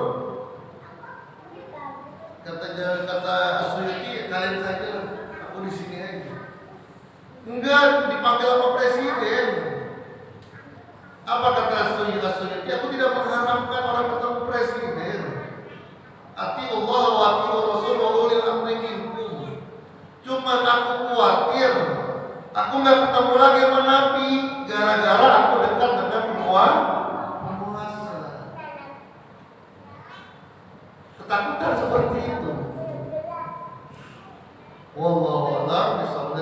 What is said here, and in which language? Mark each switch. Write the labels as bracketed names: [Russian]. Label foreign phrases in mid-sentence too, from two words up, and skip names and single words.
[Indonesian] Kata As-Suyuti, kalian saja, aku di sini aja. Enggak, dipanggil sama presiden. Apa kata As-Suyuti? Aku tidak mengharapkan orang ketemu presiden. [Arabic] أطيعوا الله وأطيعوا الرسول وأولي الأمر منكم. [Indonesian] Cuma aku khawatir aku nggak ketemu lagi sama Nabi gara-gara aku dekat dengan penguasa. Ketakutan seperti itu. [Arabic] والله أعلم بالصواب.